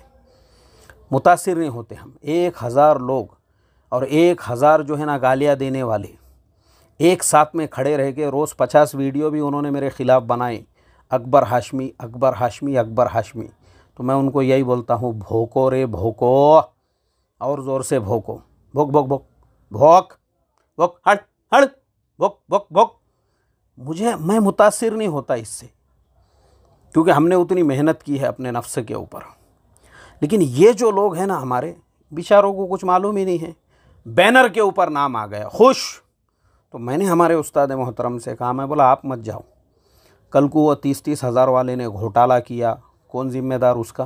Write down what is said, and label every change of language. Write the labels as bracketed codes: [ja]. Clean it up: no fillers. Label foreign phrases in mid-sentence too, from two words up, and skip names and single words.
[hi] मुतासिर नहीं होते हम। 1000 लोग और 1000 जो है ना गालियाँ देने वाले एक साथ में खड़े रह के, रोज़ 50 वीडियो भी उन्होंने मेरे ख़िलाफ़ बनाए, अकबर हाशमी अकबर हाशमी अकबर हाशमी। तो मैं उनको यही बोलता हूँ, भोको रे भोको, और ज़ोर से भोको, भोक भोक भोक भोक भोक, हट हट, भोक भोक भोक। मैं मुतासिर नहीं होता इससे, क्योंकि हमने उतनी मेहनत की है अपने नफ्स के ऊपर। लेकिन ये जो लोग हैं ना हमारे, बेचारों को कुछ मालूम ही नहीं है, बैनर के ऊपर नाम आ गया, खुश। तो मैंने हमारे उस्ताद मोहतरम से कहा, मैं बोला आप मत जाओ, कल को वो 30-30 हज़ार वाले ने घोटाला किया, कौन ज़िम्मेदार उसका?